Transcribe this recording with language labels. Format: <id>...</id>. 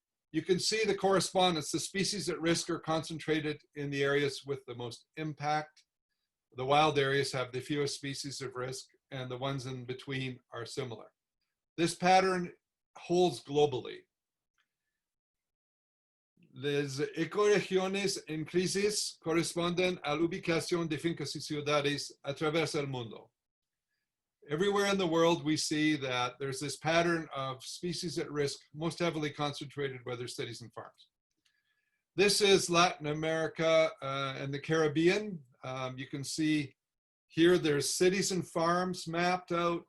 <en>You can see the correspondence. The species at risk are concentrated in the areas with the most impact. The wild areas have the fewest species of risk, and the ones in between are similar. This pattern holds globally.</en> <es>Las ecoregiones en crisis corresponden a la ubicación de fincas y ciudades a través del mundo.</es> <en>Everywhere in the world, we see that there's this pattern of species at risk, most heavily concentrated where there's cities and farms. This is Latin America and the Caribbean. You can see here there's cities and farms mapped out.</en>